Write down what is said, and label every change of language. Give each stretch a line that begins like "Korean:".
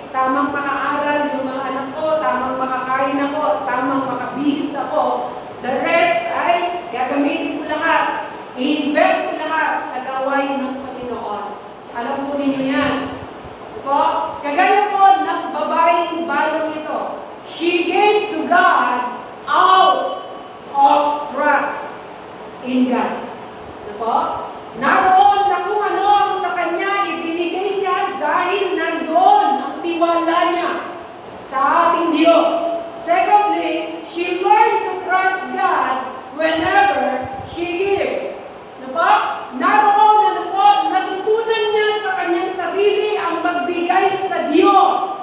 Filipino: Tamang makaaral yung mga anak ko, tamang makakain ako, tamang makabihis ako. The rest ay gagamitin ko lahat. I-invest ko lahat sa gawain ng Panginoon. Alam po ninyo yan. Po, kagaya po ng babaeng balong ito.
English: She gave to God out of trust in God.
Filipino: Po, naroon na kung ano ang sa kanya ibinigay niya dahil nandoon ang tiwala niya sa ating Diyos.
English: Secondly, she learned to trust God whenever she gives.
Filipino: Naroon natutunan niya sa kanyang sarili ang magbigay sa Diyos.